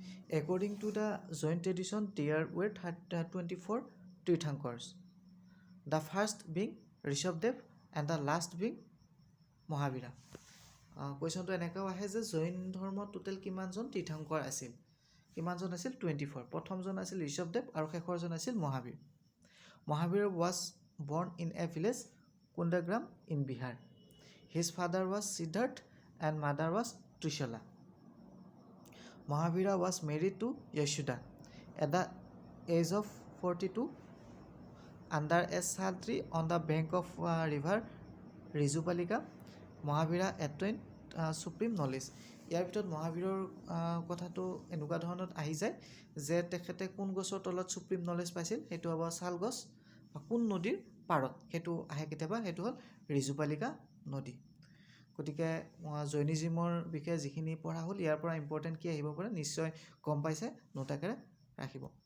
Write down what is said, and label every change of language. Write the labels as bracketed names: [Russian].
[English] According to the Jain tradition, there were 24 Tirthankars, the first being Rishabhdev and the last being Mahavira. [Assamese] কুৱেশ্যনটো এনেকৈও আহে যে জৈন ধৰ্মত total কিমানজন তীৰ্থংকৰ আছিল? কিমানজন আছিল? 24। প্ৰথমজন আছিল ঋষভদেৱ আৰু শেষৰজন আছিল মহাবীৰ। [English] Mahavira was born in a village Kundagram in Bihar. His father was Siddhartha and mother was Trishala. Mahavira was married to Yashoda at the age of 42 under a sad tree on the bank of river Rijupalika. Mahavira attained supreme knowledge. [Assamese] ইয়াৰ ভিতৰত মহাবীৰৰ কথাটো এনেকুৱা ধৰণত আহি যায় যে তেখেতে কোন গছৰ তলত সুপ্ৰিম নলেজ পাইছিল? সেইটো হ'ব শাল গছ। বা কোন নদীৰ পাৰত? সেইটো আহে কেতিয়াবা, সেইটো হ'ল ৰিজুপালিকা নদী। গতিকে জৈনিজিমৰ বিষয়ে যিখিনি পঢ়া হ'ল ইয়াৰ পৰা ইম্পৰ্টেণ্ট কি আহিব পাৰে? নিশ্চয় গম পাইছে, নোট আকাৰে ৰাখিব।